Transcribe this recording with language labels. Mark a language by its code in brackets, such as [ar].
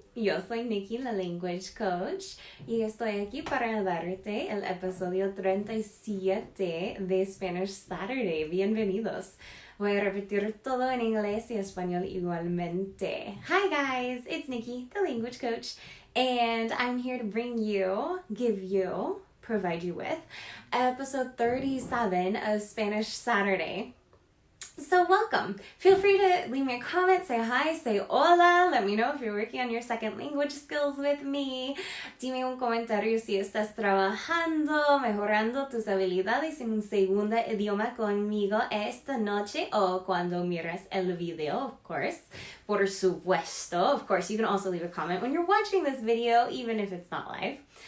[es] Yo soy Nikki, la Language Coach, y estoy aquí para darte el episodio 37 de Spanish Saturday. Bienvenidos. Voy a repetir todo en inglés y español igualmente. [en] Hi guys, it's Nikki, the Language Coach, and I'm here to provide you with episode 37 of Spanish Saturday. So welcome. Feel free to leave me a comment, say hi, say hola. Let me know if you're working on your second language skills with me. [es] Dime un comentario si estás trabajando, mejorando tus habilidades en un segundo idioma conmigo esta noche o cuando miras el video, [en] of course. [es] Por supuesto. [en] Of course, you can also leave a comment when you're watching this video, even if it's not live.